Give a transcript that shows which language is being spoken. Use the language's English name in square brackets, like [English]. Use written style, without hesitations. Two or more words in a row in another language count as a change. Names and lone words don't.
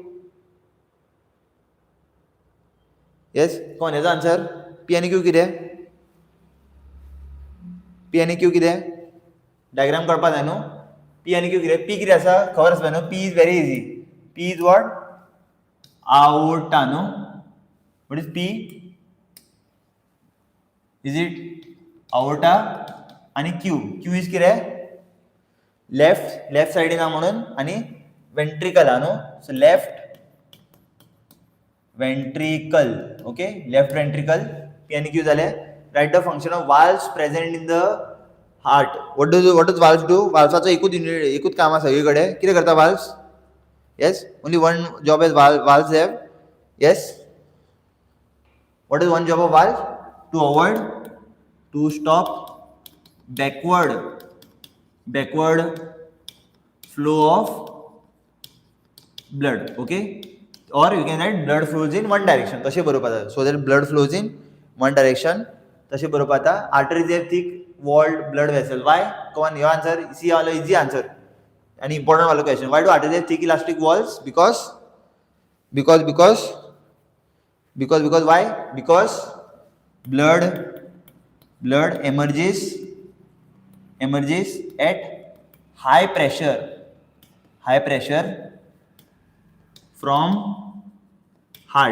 [Konkani] येस, कोण हेजो आन्सर? P आणि Q कितें? P आणि Q कितें? डायग्राम काडपाक जाय न्हू. P आणि Q कितें? P कितें आसा खबर आसपाक न्हू. [English] P is very easy. P is what? आउटा न्हू. What is P? Is it aorta? [Konkani] आणि Q is कितें? [English] left side [Konkani] आहा म्हणून. आणि वेंट्रिकल आहा न्हू. [English] So left ventricle. Okay, left ventricle. [Konkani] P आणि Q जाले. [English] Write the function of valves present in the heart. What does valves do? [Konkani] वाल्व्साचो एकूच काम आसा सगळीकडे. कितें करता वाल्व्स? [English] Yes, only one job as valves have. Yes, what is one job of valve? To stop backward flow of blood. Okay, or you can write blood flows in one direction. [Konkani] तशें बरोवपाक जाता. [English] So that blood flows in one direction. [Konkani] तशें बरोवपाक जाता. [English] Arteries have thick walled blood vessel. Why? Come on, your answer. See all easy answer. An important वाला question. Why do arteries have thick elastic walls? Because why? Because blood emerges at high pressure from heart.